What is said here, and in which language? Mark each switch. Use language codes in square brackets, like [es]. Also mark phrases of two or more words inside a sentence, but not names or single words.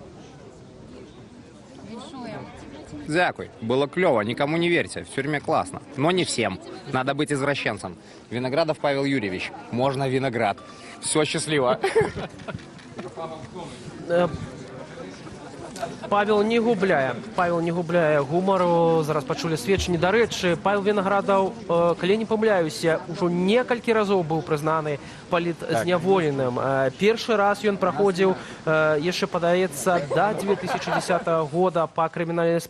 [ru] Дякую. Было клево, никому не верьте. В тюрьме классно. Но не всем. Надо быть извращенцем. Виноградов Павел Юрьевич. Можно виноград. Все, счастливо. [be] Павел не губляе гумару. Зараз пачулі сведчанні. Дарэчы, Павел Вінаградаў, калі не памыляюся, ужо некалькі разоў быў прызнаны палітзняволеным. Першы раз ён праходзіў яшчэ, падаецца, да 2010 года па крымінальнай справе.